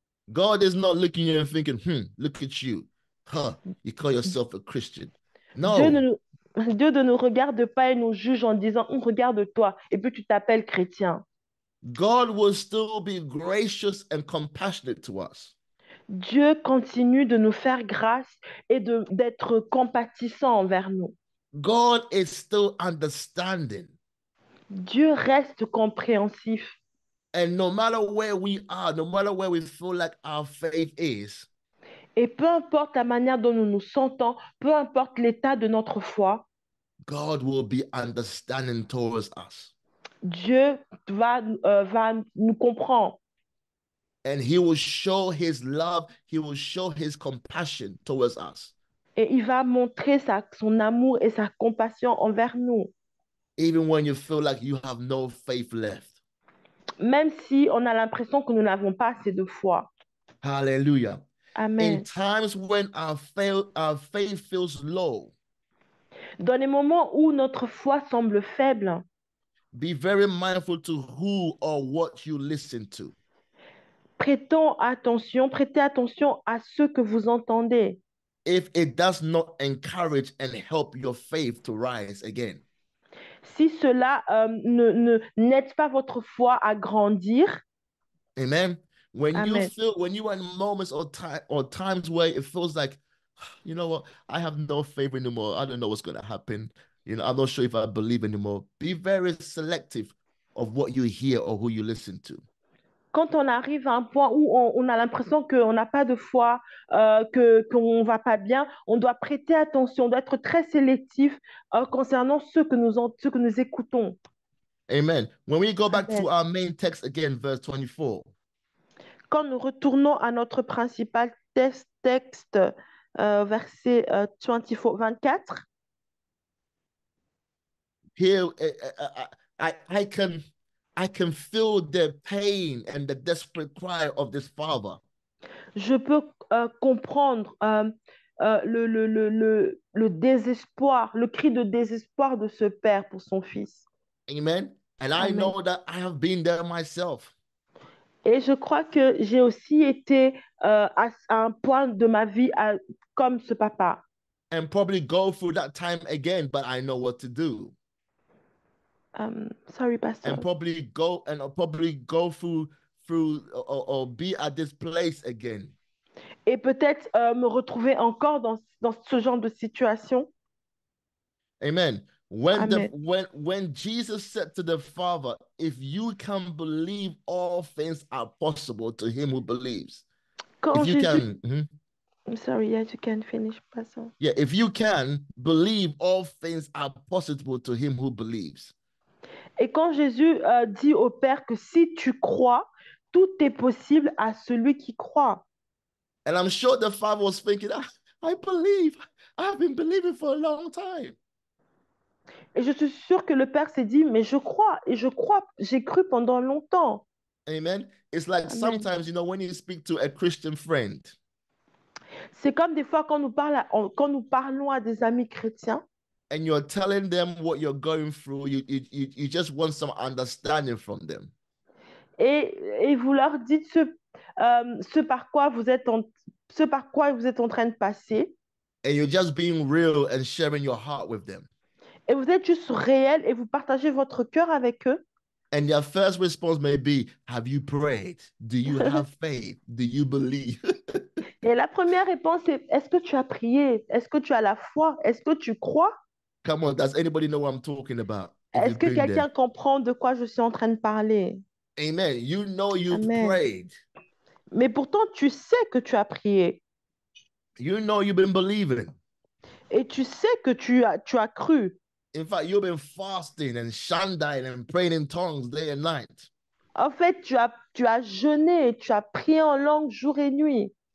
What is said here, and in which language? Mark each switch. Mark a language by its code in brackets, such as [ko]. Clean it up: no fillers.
[en] God is not looking at you and thinking, look at you. Huh, you call yourself a Christian. [fr] Dieu [en] No. [fr] Dieu ne nous regarde pas et nous juge en disant, regarde-toi, et puis tu t'appelles chrétien. [en] God will still be gracious and compassionate to us. [fr] Dieu continue de nous faire grâce et d'être compatissant envers nous. [en] God is still understanding. [fr] Dieu reste compréhensif. [en] And no matter where we are, no matter where we feel like our faith is, [fr] Et peu importe la manière dont nous nous sentons, peu importe l'état de notre foi, [en] God will be understanding towards us. [fr] Dieu va nous comprendre. [en] And he will show his love, he will show his compassion towards us. [fr] Et il va montrer son amour et sa compassion envers nous. [en] Even when you feel like you have no faith left. [fr] Même si on a l'impression que nous n'avons pas assez de foi. [en] Hallelujah. Amen. In times when our faith feels low, [fr] dans les moments où notre foi semble faible, [en] be very mindful to who or what you listen to. [fr] prêtez attention à ce que vous entendez. [en] If it does not encourage and help your faith to rise again. [fr] Si cela n'aide pas votre foi à grandir, [en] Amen. When Amen. when you are in moments or times where it feels like, you know what, I have no faith anymore. I don't know what's going to happen. You know, I'm not sure if I believe anymore. Be very selective of what you hear or who you listen to. [fr] Quand on arrive à un point où on a l'impression qu'on n'a pas de foi, qu'on ne va pas bien, on doit prêter attention, on doit être très sélectif concernant ce que nous écoutons. [en] Amen. When we go back Amen. to our main text again, verse 24. [fr] Quand nous retournons à notre principal texte, verset 24, [en] Here, I can feel the pain and the desperate cry of this father. [fr] je peux comprendre le désespoir, le cri de désespoir de ce père pour son fils. [en] Amen. And I Amen. know that I have been there myself. [fr] Et je crois que j'ai aussi été à un point de ma vie comme ce papa. [en] and probably go through that time again, but I know what to do. Sorry, Pastor. And probably go through or be at this place again. [fr] Et peut-être me retrouver encore dans ce genre de situation. [en] Amen. When Amen. when Jesus said to the Father, if you can believe, all things are possible to him who believes. [fr] Quand [en] If you [fr] Jésus... [en] can, I'm sorry, yes, you can finish, Pastor. yeah, if you can believe, all things are possible to him who believes. [fr] Et quand Jésus dit au Père que si tu crois, tout est possible à celui qui croit. [en] And I'm sure the Father was thinking, I believe. I've been believing for a long time. [fr] Et je suis sûre que le Père s'est dit, mais je crois, et je crois, j'ai cru pendant longtemps. [en] Amen. It's like Amen. sometimes, when you speak to a Christian friend, [fr] C'est comme des fois quand nous parlons à des amis chrétiens [en] and you're telling them what you're going through, you just want some understanding from them. [fr] et vous leur dites ce par quoi vous êtes en train de passer. [en] And you're just being real and sharing your heart with them. [fr] Et vous êtes juste réel et vous partagez votre cœur avec eux. [en] And their first response may be, have you prayed? Do you have faith? Do you believe? [fr] Et la première réponse est, est-ce que tu as prié? Est-ce que tu as la foi? Est-ce que tu crois? [en] Come on, does anybody know what I'm talking about? If [fr] Est-ce [en] you've [fr] que [en] been [fr] quelqu'un [en] there. [fr] comprend de quoi je suis en train de parler? [en] Amen. You know you've Amen. prayed. [fr] Mais pourtant, tu sais que tu as prié. [en] You know you've been believing. [fr] Et tu sais que tu as cru. [en] In fact, you've been fasting and shandai and praying in tongues day and night. [fr] En fait, tu as jeûné, tu as prié en langue jour et nuit.